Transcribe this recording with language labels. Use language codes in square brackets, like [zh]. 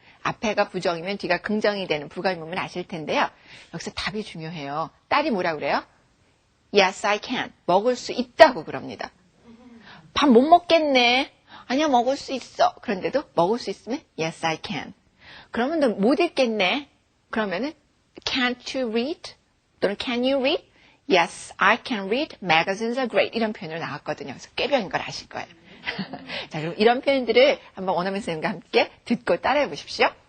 [ko] 앞에가 부정이면 뒤가 긍정이 되는 부가의문문 아실 텐데요. 여기서 답이 중요해요. 딸이 뭐라 그래요? [en] Yes, I can. [ko] 먹을 수 있다고 그럽니다. 밥 못 먹겠네. 아니야, 먹을 수 있어. 그런데도 먹을 수 있으면 [en] Yes, I can. [ko] 그러면 너 못 읽겠네. [en] 그러면은 Can't you read? 또는 Can you read? Yes, I can read. Magazines are great. [ko] 이런 표현으로 나왔거든요. 그래서 꾀병인 걸 아실 거예요. 자, 그럼 이런 표현들을 한번 원어민 선생님과 함께 듣고 따라해 보십시오.